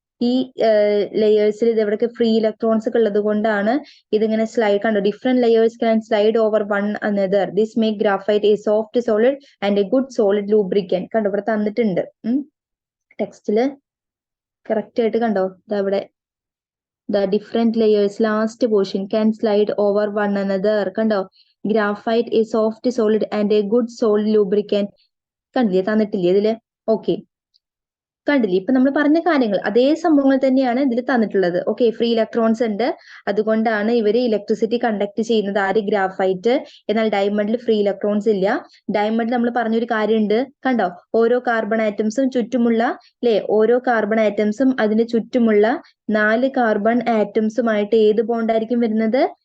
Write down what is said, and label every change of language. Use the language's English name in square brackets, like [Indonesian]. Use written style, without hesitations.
[Malayalam] ഈ ലെയേഴ്സിൽ ഇത് എവിടെയൊക്കെ ഫ്രീ ഇലക്ട്രോൺസ് ഒക്കെ ഉള്ളത് കൊണ്ടാണ് ഇതിങ്ങനെ സ്ലൈഡ്. കണ്ടോ, [English] Different layers can slide over one another. This make graphite a soft solid and a good solid lubricant. [Malayalam] കണ്ടോ, ഇവിടെ തന്നിട്ടുണ്ട് ടെക്സ്റ്റില് കറക്റ്റ് ആയിട്ട്. കണ്ടോ, ഇതവിടെ [English] the different layers, last portion can slide over one another. [Malayalam] കണ്ടോ, graphite [English] is soft solid and a good solid lubricant. [Malayalam] കണ്ടില്ലേ, തന്നിട്ടില്ലേ ഇതില്? Okay, കണ്ടില്ലേ, ഇപ്പൊ നമ്മൾ പറഞ്ഞ കാര്യങ്ങൾ അതേ സംഭവങ്ങൾ തന്നെയാണ് ഇതിൽ തന്നിട്ടുള്ളത്. ഓക്കെ, ഫ്രീ ഇലക്ട്രോൺസ് ഉണ്ട്, അതുകൊണ്ടാണ് ഇവര് ഇലക്ട്രിസിറ്റി കണ്ടക്ട് ചെയ്യുന്നത്. ആര്? ഗ്രാഫൈറ്റ്. എന്നാൽ ഡയമണ്ടിൽ ഫ്രീ ഇലക്ട്രോൺസ് ഇല്ല. ഡയമണ്ടിൽ നമ്മൾ പറഞ്ഞൊരു കാര്യമുണ്ട്, കണ്ടോ, ഓരോ കാർബൺ ആറ്റംസും ചുറ്റുമുള്ള, അല്ലെ, ഓരോ കാർബൺ ആറ്റംസും അതിന് ചുറ്റുമുള്ള 4 കാർബൺ ആറ്റംസുമായിട്ട് ഏത് ബോണ്ടായിരിക്കും വരുന്നത്?